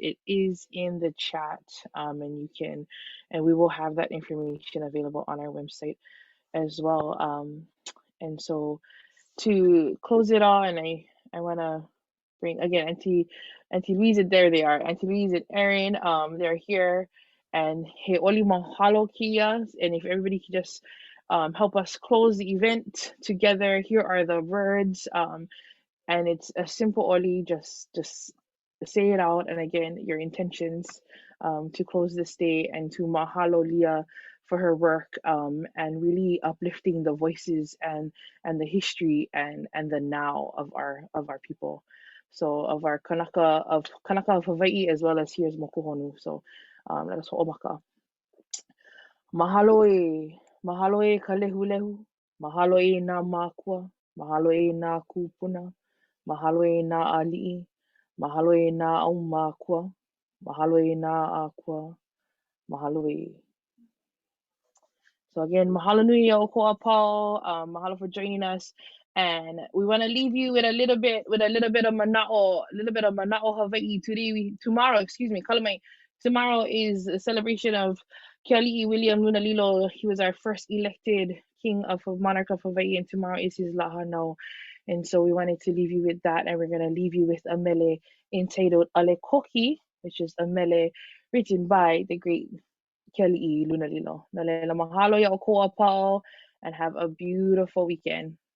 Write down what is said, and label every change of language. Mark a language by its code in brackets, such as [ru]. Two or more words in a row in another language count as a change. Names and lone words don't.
[en] It is in the chat, and we will have that information available on our website as well. And so to close it all, and I want to bring again Auntie Louise, there they are, Auntie Louise and Erin, they're here, and [haw] he oli mahalo kia. [en] And if everybody could just help us close the event together. Here are the words, and it's a simple oli, just say it out, and again, your intentions to close this day, and to mahalo Leah for her work, and really uplifting the voices and the history and the now of our people. So of our Kanaka of Hawaii, as well as here's Mokuhonu. So let us ho'omaka. [haw] Mahalo e ka lehulehu, mahalo e nā mākua, mahalo e nā kūpuna, mahalo e nā ali'i, mahalo e nā au mākua, mahalo e nā ākua, mahalo e. [en] So again, [haw] mahalo nui o ko apau, mahalo [en] for joining us. And we want to leave you with a little bit of mana'o, Hawaii. Tomorrow, Kalamai. Tomorrow is a celebration of Keali'i William Lunalilo. He was our first elected monarch of Hawaii, and tomorrow is his lahanau. And so we wanted to leave you with that, and we're going to leave you with a mele entitled Ale Koki, which is a mele written by the great Keali'i Lunalilo. [haw] Nalela mahalo ya o ko apau, [en] and have a beautiful weekend.